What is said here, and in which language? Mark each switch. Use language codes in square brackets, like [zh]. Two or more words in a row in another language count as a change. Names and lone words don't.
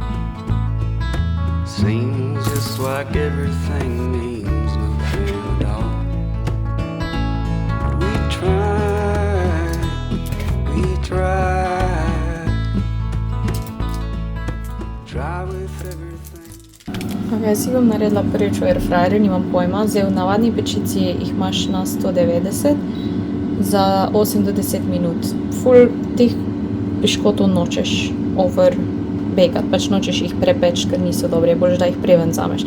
[en] Seems just like everything means nothing at all. We try with everything. [sl] Ok, jaz si bom naredila prvič v airfryerju, nimam pojma. Zdaj v navadni pečici jih imaš na 190 za 8 do 10 minut. Ful teh piškotov nočeš over bakati, pač nočeš jih prepeč, ker niso dobri, boljš da jih preven vzameš.